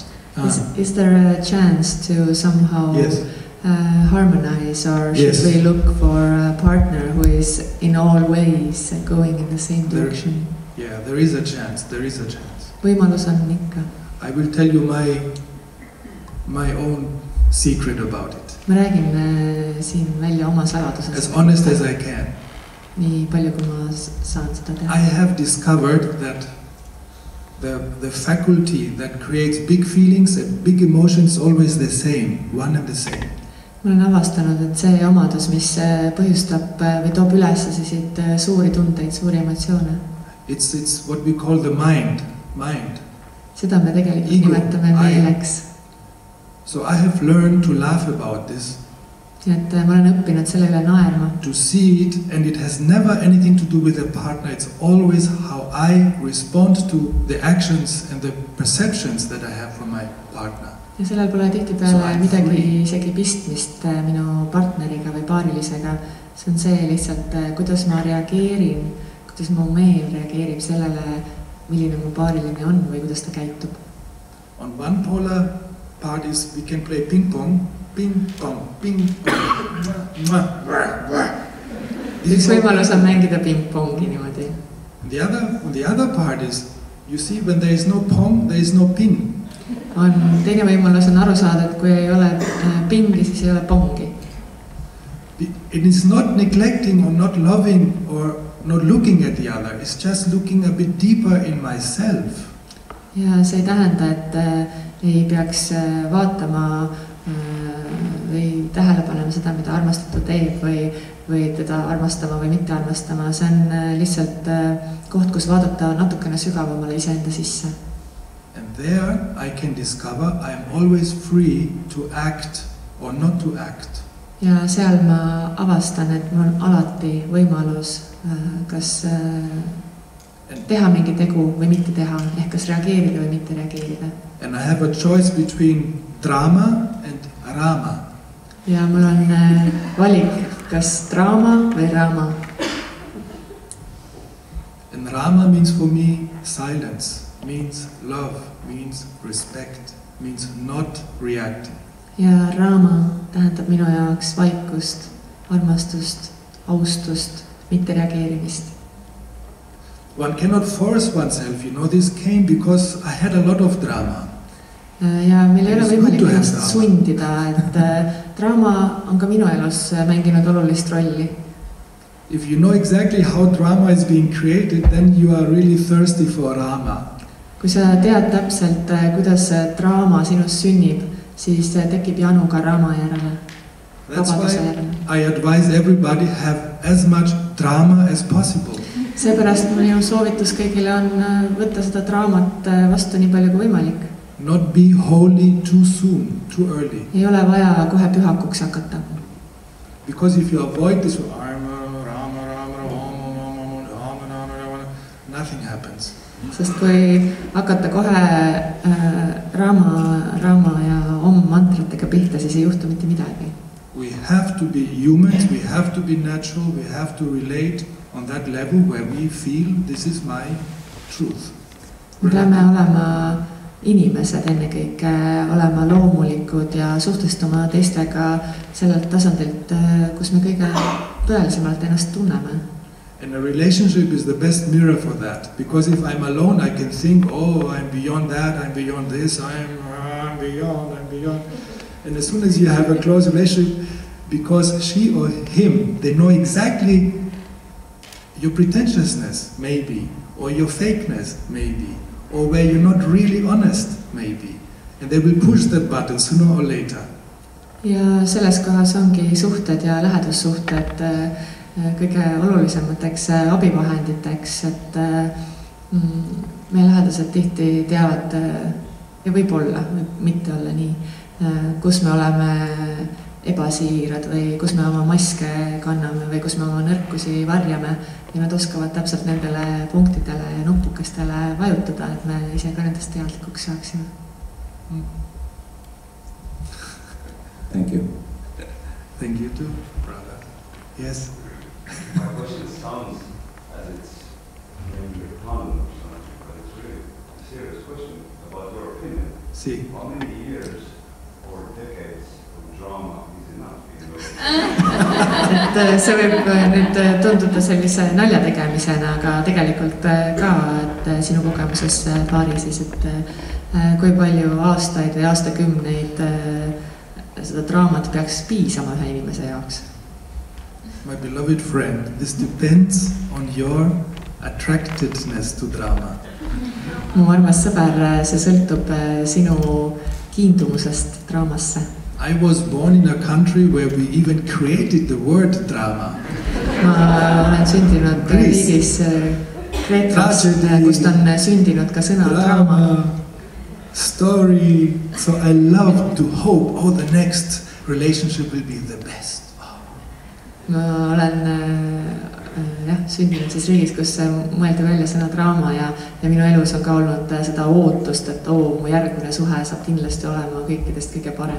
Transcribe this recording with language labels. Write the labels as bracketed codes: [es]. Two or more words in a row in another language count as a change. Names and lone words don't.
[en] Is there a chance to somehow harmonize, or should we look for a partner who is in all ways going in the same direction? Yeah, there is a chance. [et] Võimalus on ikka. [en] I will tell you my own secret about it. [et] Ma räägin siin välja oma saladusest. [en] As honest as I can. [et] Nii palju kui ma saan seda teha. [en] I have discovered that the faculty that creates big feelings and big emotions is always the same, one and the same. [et] Ma olen avastanud, et see omadus, mis põhjustab või toob üles selliseid suuri tundeid, suuri emotsioone. [en] It's what we call the mind. [et] Seda me tegelikult nimetame meeleks. [en] So I have learned to laugh about this. [et] Et ma olen õppinud selle üle naerma. [en] To see it, and it has never anything to do with a partner. It's always how I respond to the actions and the perceptions that I have from my partner. [et] Ja sellel pole tihtipeale midagi isegi pistmist minu partneriga või paarilisega. See on see lihtsalt, kuidas ma reageerin, kuidas mu meel reageerib sellele, milline mu paariline on või kuidas ta käitub. [en] On one polar parties we can play ping-pong. Ping-pong. [et] Üks võimalus on mängida ping-pongi niimoodi. [en] On the other parties, you see when there is no pong, there is no ping. [et] Teine võimalus on aru saada, et kui ei ole pingi, siis ei ole pongi. [en] It is not neglecting or not loving or not looking at the other. It's just looking a bit deeper in myself. [et] Ja see ei tähenda, et ei peaks vaatama või tähele panema seda, mida armastatu teeb või teda armastama või mitte armastama. See on lihtsalt koht, kus vaadata natukene sügavamale iseenda sisse. [en] And there I can discover I am always free to act or not to act. [et] Ja seal ma avastan, et mul on alati võimalus kas teha mingi tegu või mitte teha, ehk kas reageerida või mitte reageerida. [en] And I have a choice between drama and rama. [et] Ja mul on valik, kas draama või rama. [en] And rama means for me silence, means love, means respect, means not reacting. [et] Ja rama tähendab minu jaoks vaikust, armastust, austust, mitte reageerimist. [en] One cannot force oneself, this came because I had a lot of drama. [et] Ja meil ei ole võimalik ennast sundida, et draama on ka minu elus mänginud olulist rolli. [en] If you know exactly how drama is being created, then you are really thirsty for rama. [et] Kui sa tead täpselt, kuidas draama sinus sünnib, siis tekib janu ka raama järele. [en] That's why I advise everybody have as much drama as possible. [et] Seepärast minu soovitus kõigile on võtta seda draamat vastu nii palju kui võimalik. [en] Not be holy too soon, too early. [et] Ei ole vaja kohe pühakuks hakata. [en] Because if you avoid this, nothing happens. [et] Sest kui hakata kohe raama ja mantratega pihta, siis ei juhtu mitte midagi. [en] We have to be humans, we have to be natural, we have to relate on that level where we feel this is my truth. [et] Me peame olema inimesed ennekõike, olema loomulikud ja suhtestuma teistega sellelt tasandilt, kus me kõige tõelisemalt ennast tunneme. [en] And a relationship is the best mirror for that. Because if I'm alone, I can think, oh, I'm beyond that, I'm beyond this, I'm beyond. And as soon as you have a close relationship, because she or him, they know exactly your pretentiousness, maybe, or your fakeness, maybe, or where you're not really honest, maybe. And they will push that button sooner or later. [et] Ja selles kohas ongi suhted ja lähedussuhted kõige olulisemateks abivahenditeks, et meie lähedased tihti teavad ja võib-olla, mitte olla nii, kus me oleme ebasiirad või kus me oma maske kanname või kus me oma nõrkusi varjame ja nad oskavad täpselt nendele punktidele ja nupukestele vajutada, et me ise ka nendest teadlikuks saaksime. [en] Thank you. Thank you too, brother. Yes. My question sounds as it's maybe a pun or something, but it's really a serious question about your opinion. [et] See. [en] How many years or decades of drama is enough? [et] Et see võib nüüd tunduda sellise nalja tegemisena, aga tegelikult ka, et sinu kogemuses Pari siis, et kui palju aastaid või aastakümneid seda draamat peaks piisama ühe inimese jaoks? [en] My beloved friend, this depends on your attractedness to drama. [et] Mu armas sõber, see sõltub sinu kiindumusest draamasse. [en] I was born in a country where we even created the word drama. [et] Ma olen sündinud riigis Kreetas, kust on sündinud ka sõna draama. [en] Story, so I love to hope, oh, the next relationship will be the best. [et] Ma olen sündinud siis riigis, kus mõeldi välja sõna draama ja minu elus on ka olnud seda ootust, et mu järgmine suhe saab kindlasti olema kõikidest kõige parem.